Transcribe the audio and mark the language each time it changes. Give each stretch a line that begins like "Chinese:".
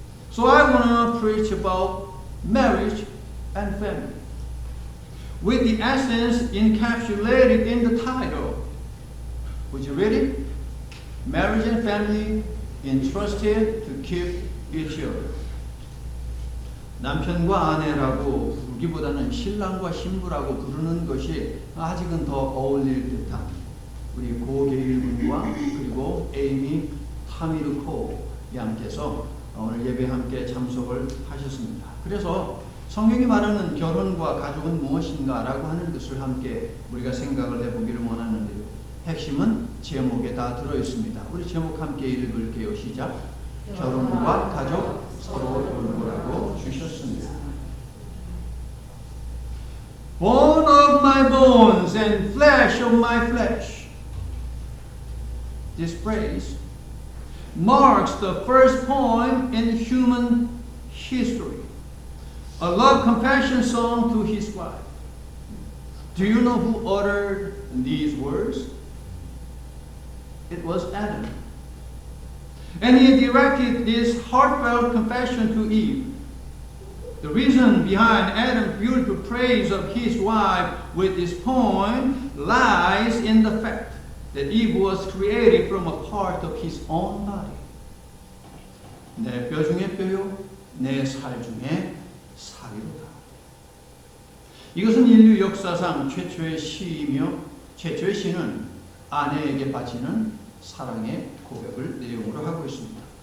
English: So I want to preach about marriage and family, with the essence encapsulated in the title. Would you read it? Marriage and family entrusted to keep each other.
Korean: 남편과 아내라고 부르기보다는 신랑과 신부라고 부르는 것이 아직은 더 어울릴 듯한 우리 고계일 군과 그리고 에이미 타미르코 양께서 오늘 예배 함께 참석을 하셨습니다. 그래서 성경이 말하는 결혼과 가족은 무엇인가라고 하는 것을 함께 우리가 생각을 해보기를 원하는데요. 핵심은 제목에 다 들어있습니다. 우리 제목 함께 읽을게요. 시작. 결혼과 가족 서로 돌보라고 주셨습니다.
English: Bone of my bones and flesh of my flesh. This phrase marks the first point in human history. A love confession song to his wife. Do you know who uttered these words? It was Adam. And he directed this heartfelt confession to Eve. The reason behind Adam's beautiful praise of his wife with this poem lies in the fact that Eve was created from a part of his own body.
Korean: 내 뼈 중에 뼈요, 내 살 중에 살이로다. 이것은 인류 역사상 최초의 시이며 최초의 시는 아내에게 바치는 사랑의 고백을 내용으로 하고 있습니다.